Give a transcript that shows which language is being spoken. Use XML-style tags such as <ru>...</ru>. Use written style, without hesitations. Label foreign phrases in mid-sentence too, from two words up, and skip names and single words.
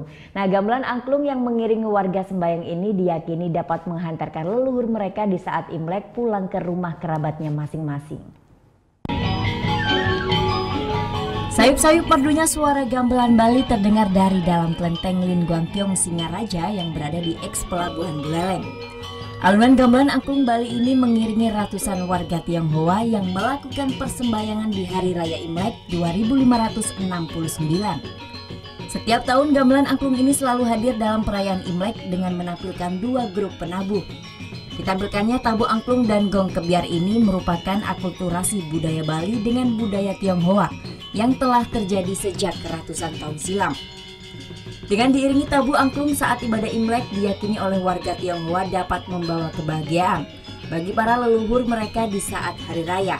<id>Nah, gamelan angklung yang mengiringi warga sembahyang ini diyakini dapat menghantarkan leluhur mereka di saat Imlek pulang ke rumah kerabatnya masing-masing. Sayup-sayup merdunya suara gamelan Bali terdengar dari dalam Kelenteng Lin Guangkyong Singaraja yang berada di eks Pelabuhan Buleleng. Alunan gamelan angklung Bali ini mengiringi ratusan warga Tionghoa yang melakukan persembahyangan di Hari Raya Imlek 2569. Setiap tahun gamelan angklung ini selalu hadir dalam perayaan Imlek dengan menampilkan dua grup penabuh. Ditampilkannya tabu angklung dan gong kebiar ini merupakan akulturasi budaya Bali dengan budaya Tionghoa yang telah terjadi sejak ratusan tahun silam. Dengan diiringi tabu angklung saat ibadah Imlek, diyakini oleh warga Tionghoa dapat membawa kebahagiaan bagi para leluhur mereka di saat hari raya.</id>